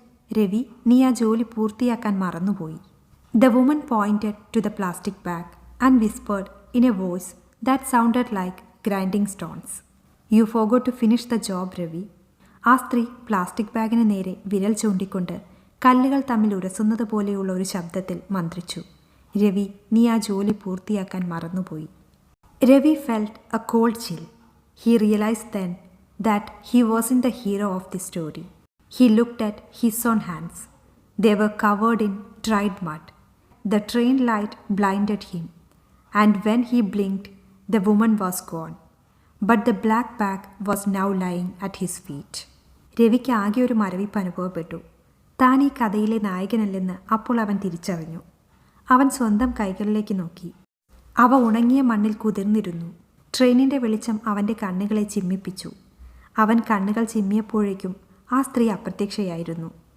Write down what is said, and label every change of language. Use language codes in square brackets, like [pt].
[ml] രവി നീ ആ ജോലി പൂർത്തിയാക്കാൻ മറന്നുപോയി. [en] The woman pointed to the plastic bag and whispered in a voice that sounded like grinding stones. You forgot to finish the job Ravi. [ml] ആ സ്ത്രീ plastic ബാഗിന് നേരെ വിരൽ ചൂണ്ടിക്കൊണ്ട് കല്ലുകൾ തമ്മിൽ ഉരസുന്നത് പോലെയുള്ള ഒരു ശബ്ദത്തിൽ മന്ത്രിച്ചു. രവി നീ ആ ജോലി പൂർത്തിയാക്കാൻ മറന്നുപോയി. [en] Ravi felt a cold chill. He realized then that he wasn't the hero of the story. He looked at his own hands. They were covered in dried mud. The train light blinded him, and when he blinked, the woman was gone. But the black bag was now lying at his feet. [ml] രവിക്ക് ആകെ ഒരു മരവിപ്പ് അനുഭവപ്പെട്ടു. താൻ ഈ കഥയിലെ നായകനല്ലെന്ന് അപ്പോൾ അവൻ തിരിച്ചറിഞ്ഞു. അവൻ സ്വന്തം കൈകളിലേക്ക് നോക്കി. അവ ഉണങ്ങിയ മണ്ണിൽ കുതിർന്നിരുന്നു. ട്രെയിനിൻ്റെ വെളിച്ചം അവൻ്റെ കണ്ണുകളെ ചിമ്മിപ്പിച്ചു. അവൻ കണ്ണുകൾ ചിമ്മിയപ്പോഴേക്കും ആ സ്ത്രീ അപ്രത്യക്ഷയായിരുന്നു.